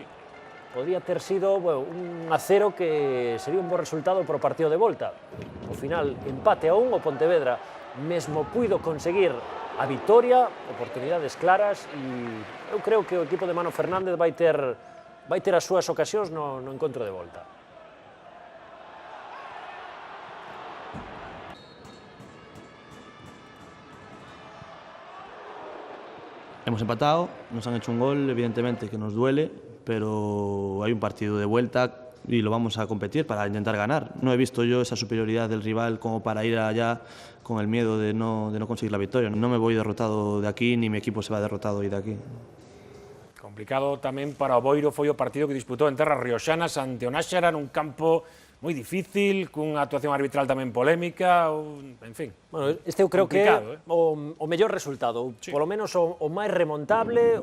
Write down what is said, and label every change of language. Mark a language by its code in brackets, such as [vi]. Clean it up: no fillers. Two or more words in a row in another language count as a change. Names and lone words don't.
[gl] Podía ter sido un 1-0 que sería un bo resultado para o partido de volta. Ao final, empate a 1, o Pontevedra mesmo puido conseguir a vitoria, oportunidades claras, e eu creo que o equipo de Mano Fernández vai ter as súas ocasións no encontro de volta. [es] Hemos empatado, nos han hecho un gol, evidentemente que nos duele, pero hay un partido de vuelta y lo vamos a competir para intentar ganar. No he visto yo esa superioridad del rival como para ir allá con el miedo de no conseguir la victoria. No me voy derrotado de aquí, ni mi equipo se va derrotado hoy de aquí. [gl] Complicado tamén para o Boiro foi o partido que disputou en terras rioxanas ante o Náxara nun campo moi difícil, cunha actuación arbitral tamén polémica, en fin. Bueno, este eu creo que é o mellor resultado, polo menos o máis remontable.